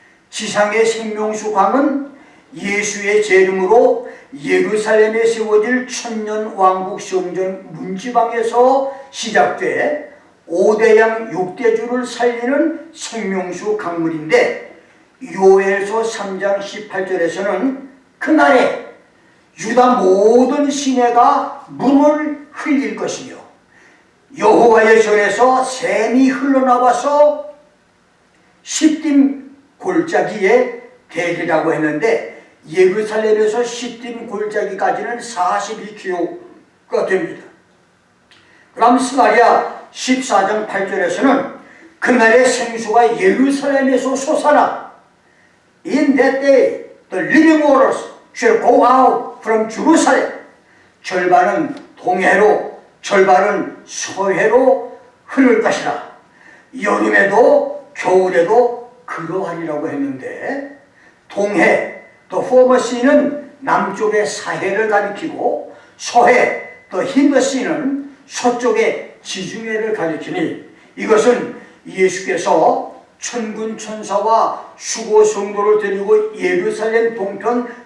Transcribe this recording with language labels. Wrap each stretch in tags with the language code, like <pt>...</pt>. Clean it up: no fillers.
<ko>지상의 생명수 강은 예수의 재림으로 예루살렘에 세워질 천년 왕국 성전 문지방에서 시작돼 5대양 6대주를 살리는 생명수 강물인데, 요엘서 3장 18절에서는 그날에 유다 모든 시내가 물을 흘릴 것이며 여호와의 전에서 샘이 흘러나와서 시딤 골짜기에 대리라고 했는데, 예루살렘에서 시딤 골짜기까지는 42km가 됩니다. 그럼 스가랴 14장 8절에서는 그날의 생수가 예루살렘에서 솟아나</ko> <en>In that day the living waters shall go out from Jerusalem.</en> <ko>절반은 동해로 절반은 서해로 흐를 것이라. 여름에도 겨울에도 그러하리라고 했는데, 동해</ko> <en>the former sea</en> <ko>는 남쪽의 사해를 가리키고 서해</ko> <en>the hinder sea</en> <ko>는 서쪽의 지중해를 가리키니, 이것은 예수께서 천군 천사와 수고 성도를 데리고 예루살렘 동편</ko>